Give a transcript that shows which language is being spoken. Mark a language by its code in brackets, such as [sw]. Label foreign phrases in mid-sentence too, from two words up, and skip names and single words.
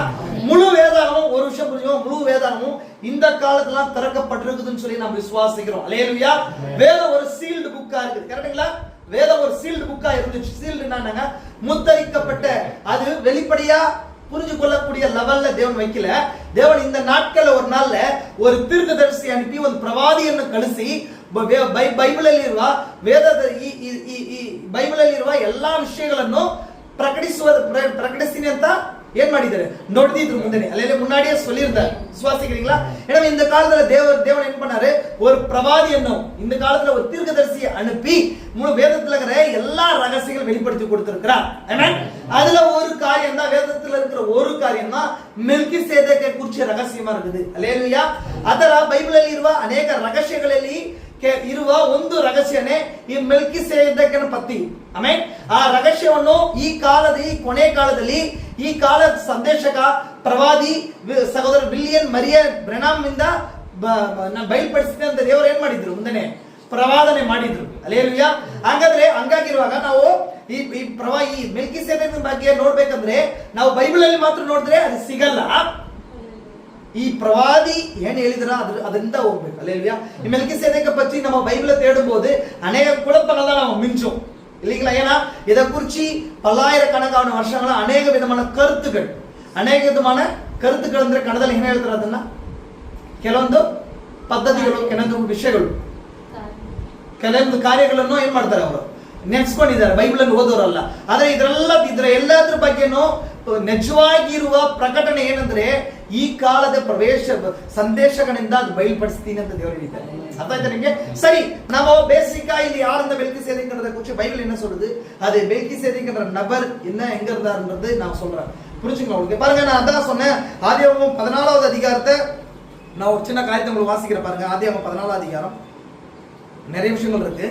[ta] முழு வேதாகமும், ஒரு விஷயம் புரிஞ்சுக்கோங்க, முழு வேதாகமும் இந்த காலத்துல திறக்கப்பட்டிருக்குதுன்னு சொல்லி நாம் விசுவாசிக்கிறோம். அல்லேலூயா. வேதம் ஒரு [en] sealed book [ta] இருக்குது. கரெக்ட்டுங்களா? வேதம் ஒரு [en] sealed book [ta] இருந்துச்சு. சீல்டு என்னன்னா முத்திரிக்கப்பட்ட, அது வெளிப்படையா புரிஞ்சு கொள்ளக்கூடிய லெவல்ல தேவன் வைக்கல. தேவன் இந்த நாட்கள்ல ஒரு நாள்ல ஒரு தீர்க்கதரிசி அனுப்பி [kn] ಒಂದು ಪ್ರವಾದಿಯನ್ನು ಕಳಿಸಿ ಬೈಬಲಲ್ಲಿರುವ ಬೈಬಲಲ್ಲಿರುವ ಎಲ್ಲಾ ವಿಷಯಗಳನ್ನು ಪ್ರಕಟಿಸ್ತೀನಿ ಅಂತ ಏನ್ ಮಾಡಿದ್ದಾರೆ ನೋಡಿದ್ರು ಮುಂದೆ. [ta] அல்லேலூயா. முன்னாடியே சொல்லியிருந்தார். விசுவாசிக்கிறீங்களா? எனவே இந்த காலத்துல தேவன் என்ன பண்ணாரு, ஒரு பிரவாதியன்னு இந்த காலத்துல ஒரு தீர்க்கதரிசியை அனுப்பி முழு வேதத்துல இருக்கிற எல்லா ரகசியங்களும் வெளிப்படுத்தி கொடுத்திருக்கிறார். ஆமென். அதுல ஒரு காரியம் தான், வேதத்துல இருக்கிற ஒரு காரியம் தான் மெல்கிசேதேக்கை குறிச்ச ರಹಸ್ಯமா இருக்குது. அல்லேலூயா. [kn] ಅದರ ಬೈಬಲಲ್ಲಿ ಇರುವ ಅನೇಕ ರಹಸ್ಯಗಳಲ್ಲಿ ಇರುವ ಒಂದು ರಹಸ್ಯನೇ ಈ ಮೆಲ್ಕಿಸೇದೆಕನ ಪತ್ತಿ. ಆಮೆನ್. ಆ ರಹಸ್ಯವನ್ನು ಈ ಕೊನೆ ಕಾಲದಲ್ಲಿ ಈ ಕಾಲದ ಸಂದೇಶಕ ಪ್ರವಾದಿ ಸಹೋದರ ವಿಲಿಯಂ ಮರಿಯನ್ ಬ್ರೆನಾಮ್ ಇಂದ ಬಯಲ್ಪಡಿಸಿದ ಅಂತ ದೇವರು ಏನ್ ಮಾಡಿದ್ರು, ಮುಂದೆನೆ ಪ್ರವಾದನೆ ಮಾಡಿದ್ರು. ಅಲ್ಲೇಲೂಯಾ. ಹಂಗಾಗಿರುವಾಗ ನಾವು ಈ ಮೆಲ್ಕಿಸೇದೆಕನ ಬಗ್ಗೆ ನೋಡ್ಬೇಕಂದ್ರೆ ನಾವು ಬೈಬಲ್ ಅಲ್ಲಿ ಮಾತ್ರ ನೋಡಿದ್ರೆ ಅದು ಸಿಗಲ್ಲ. ಈ ಪ್ರವಾದಿ ಏನ್ ಹೇಳಿದ್ರ ಅದರಿಂದ ಹೋಗ್ಬೇಕು. அல்லேலூயா. [ta] ಈ மெல்கிசேதேக்கை பற்றி நம்ம பைபிளை தேடும்போது அநேக குழப்பங்கள் தான் நம்ம மிஞ்சும் இல்லைங்களா? ஏன்னா இதை குறிச்சு பல்லாயிரக்கணக்கான வருஷங்களா அநேக விதமான கருத்துக்கள் [kn] ಅಂದ್ರೆ ಕನ್ನಡದಲ್ಲಿ ಏನ್ ಹೇಳ್ತಾರೆ, ಅದನ್ನ ಕೆಲವೊಂದು ಪದ್ಧತಿಗಳು, ಕೆಲವೊಂದು ವಿಷಯಗಳು, ಕೆಲವೊಂದು ಕಾರ್ಯಗಳನ್ನು ಏನ್ ಮಾಡ್ತಾರೆ, ಅವರು ನೆನೆಸ್ಕೊಂಡಿದ್ದಾರೆ ಬೈಬಲ್ ಅನ್ನು ಓದೋರಲ್ಲ. ಆದ್ರೆ ಇದರ ಎಲ್ಲದ್ರ ಬಗ್ಗೆನೂ ನಿಜವಾಗಿರುವ ಪ್ರಕಟಣೆ ಏನಂದ್ರೆ ಈ ಕಾಲದ ಪ್ರವೇಶ ಸಂದೇಶಗಳಿಂದ ಅದು ಬಯಲ್ಪಡಿಸ್ತೀನಿ ಅಂತ ದೇವರು ಹೇಳಿದ್ದಾರೆ. ಅರ್ಥ ಆಯ್ತಾ ನಿಮಗೆ? [ta] சரி, நம்ம பேசிக்கா இது யார் இந்த மெல்கிசேதேக்ன்றத குறித்து பைபிள் என்ன சொல்லுது, அது மெல்கிசேதேக்ன்ற நபர் என்ன எங்க இருந்தாருன்றது நான் சொல்றேன். புரிஞ்சுங்களா உங்களுக்கு? பாருங்க, நான் அதான் சொன்னேன், ஆதியாகமம் 14வது அதிகாரத்தை நான் ஒரு சின்ன காரியத்தை உங்களுக்கு வாசிக்கிறேன் பாருங்க. ஆதியாகமம் 14ஆம் அதிகாரம். நிறைய விஷயங்கள் இருக்கு.